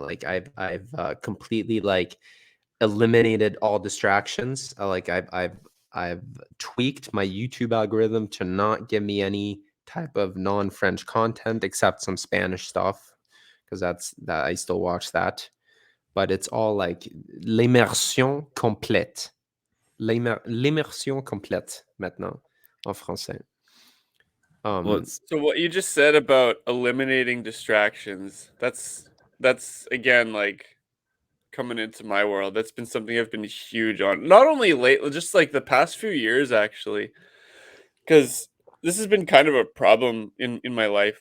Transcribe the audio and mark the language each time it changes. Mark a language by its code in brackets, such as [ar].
[en] Like I've completely like eliminated all distractions. I've tweaked my YouTube algorithm to not give me any type of non-French content except some Spanish stuff because that I still watch that. But it's all like [fr] l'immersion complète. L'immersion complète maintenant en français. [en] So what you just said about eliminating distractions, that's again like coming into my world. That's been something I've been huge on. Not only lately, just like the past few years actually. Cuz this has been kind of a problem in my life.